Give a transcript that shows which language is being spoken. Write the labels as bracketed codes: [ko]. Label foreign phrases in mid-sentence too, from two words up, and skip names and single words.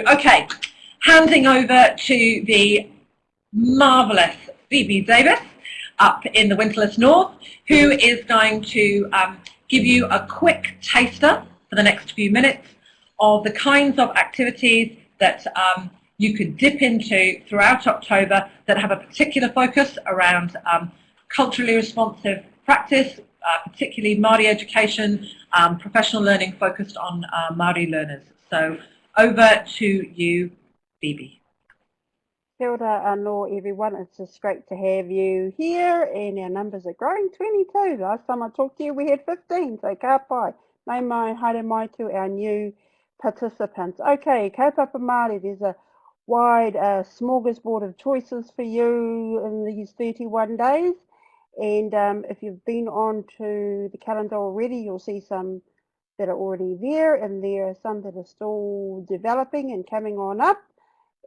[en] Okay, handing over to the marvellous Phoebe Davis up in the Winterless North, who is going to give you a quick taster for the next few minutes of the kinds of activities that you could dip into throughout October that have a particular focus around culturally responsive practice, particularly Māori education, professional learning focused on Māori learners. So over to you, Phoebe. [mi] Kia ora anō [en] everyone, it's just great to have you here, and our numbers are growing. 22, last time I talked to you we had 15, so [mi] ka pai. Mai mai, haere mai [en] to our new participants. Okay, [mi] kaupapa Māori, [en] there's a wide smorgasbord of choices for you in these 31 days. And if you've been on to the calendar already, you'll see some that are already there, and there are some that are still developing and coming on up.